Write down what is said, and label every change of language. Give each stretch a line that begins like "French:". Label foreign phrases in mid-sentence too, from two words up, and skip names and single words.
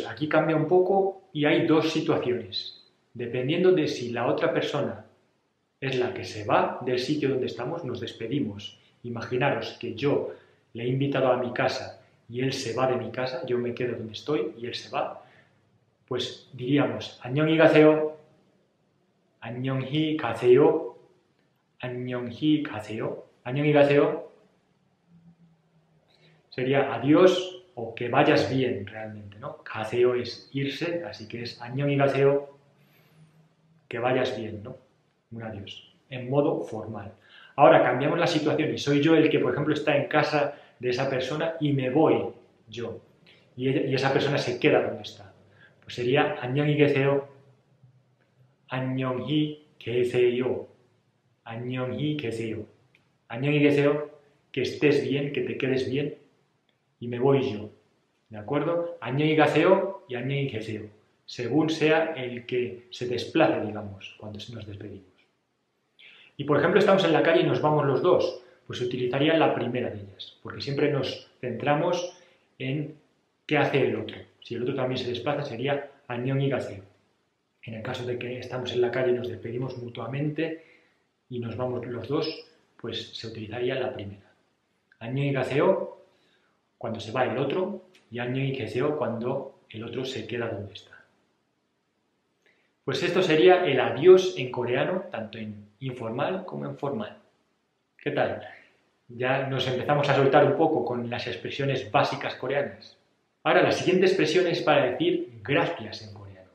Spanish: Aquí cambia un poco y hay dos situaciones. Dependiendo de si la otra persona es la que se va del sitio donde estamos, nos despedimos. Imaginaros que yo le he invitado a mi casa y él se va de mi casa, yo me quedo donde estoy y él se va, pues diríamos
Korean: 안녕히 가세요, 안녕히 가세요, 안녕히 가세요, 안녕히 가세요.
Spanish: Sería adiós o que vayas bien realmente, ¿no? 가세요 es irse, así que es
Korean: 안녕히 가세요,
Spanish: que vayas bien, ¿no? Un adiós, en modo formal. Ahora cambiamos la situación y soy yo el que, por ejemplo, está en casa de esa persona y me voy yo. Y esa persona se queda donde está. Pues sería
Korean: 안녕히 계세요, 안녕히 계세요, 안녕히 계세요, 안녕히 계세요,
Spanish: que estés bien, que te quedes bien y me voy yo. ¿De acuerdo?
Korean: 안녕히 가세요
Spanish: y
Korean: 안녕히 계세요.
Spanish: según sea el que se desplace, digamos, cuando nos despedimos. Y por ejemplo, estamos en la calle y nos vamos los dos, pues se utilizaría la primera de ellas, porque siempre nos centramos en qué hace el otro. Si el otro también se desplaza, sería
Korean: 안녕히 가세요.
Spanish: En el caso de que estamos en la calle y nos despedimos mutuamente y nos vamos los dos, pues se utilizaría la primera.
Korean: 안녕히 가세요
Spanish: cuando se va el otro y
Korean: 안녕히 계세요
Spanish: cuando el otro se queda donde está. Pues esto sería el adiós en coreano, tanto en informal como en formal. ¿Qué tal? Ya nos empezamos a soltar un poco con las expresiones básicas coreanas. Ahora, la siguiente expresión es para decir gracias en coreano.